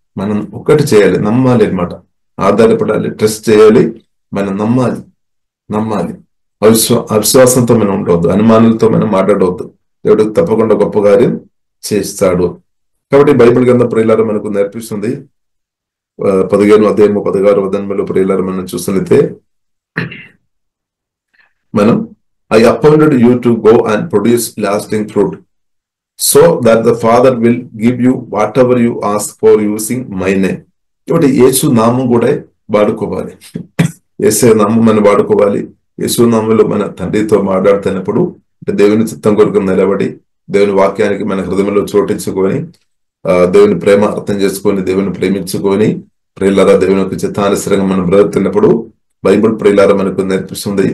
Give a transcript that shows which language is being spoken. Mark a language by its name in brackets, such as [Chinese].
[Telugu] మనం ఒక్కటి చేయాలి, నమ్మాలి అనమాట, ఆధారపడాలి, ట్రస్ట్ చేయాలి, మనం నమ్మాలి. అవిశ్వాసంతో మనం ఉండవద్దు, అనుమానాలతో మనం మాట్లాడవద్దు. దేవుడు తప్పకుండా గొప్ప కార్యం చేస్తాడు. కాబట్టి బైబిల్ గ్రంథం ప్రియులారా మనకు నేర్పిస్తుంది. 15వ అధ్యాయము 16వ వచనంలో ప్రియులారా మనం చూస్తున్నట్లయితే, మనం [English] I appointed you to go and produce lasting fruit, so that the Father will give you whatever you ask for using my name. [Telugu] కాబట్టి యేసు నామం కూడా వాడుకోవాలి, యేసు నామం మనం వాడుకోవాలి. యేసు నామంలో మన తండ్రితో మాట్లాడుతున్నప్పుడు దేవుని చిత్తం కొరకు నిలబడి దేవుని వాక్యానికి మన హృదయంలో చోటించుకొని దేవుని ప్రేమ అర్థం చేసుకొని దేవుని ప్రేమించుకొని ప్రియులారా దేవుని యొక్క చిత్తానుసరంగా మనం బ్రతుకుతున్నప్పుడు బైబిల్ ప్రియులారా మనకు నేర్పిస్తుంది.